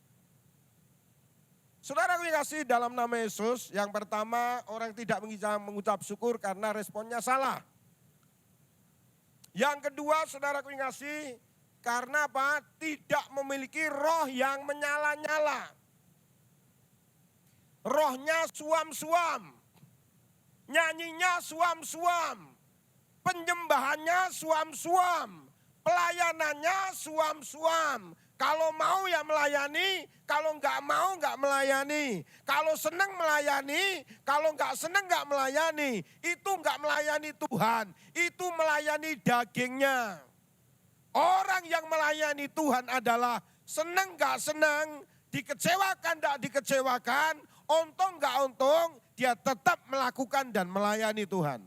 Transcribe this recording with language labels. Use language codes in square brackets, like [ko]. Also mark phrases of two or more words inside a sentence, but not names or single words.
[id] Saudara yang kasih dalam nama Yesus, yang pertama orang tidak mengucap syukur karena responnya salah. Yang kedua saudaraku yang kasih, karena apa? Tidak memiliki roh yang menyala-nyala. Rohnya suam-suam, nyanyinya suam-suam, penyembahannya suam-suam, pelayanannya suam-suam, Kalau mau ya melayani, kalau nggak mau nggak melayani. Kalau senang melayani, kalau nggak senang nggak melayani. Itu nggak melayani Tuhan, itu melayani dagingnya. Orang yang melayani Tuhan adalah senang nggak senang, dikecewakan nggak dikecewakan, untung nggak untung, dia tetap melakukan dan melayani Tuhan.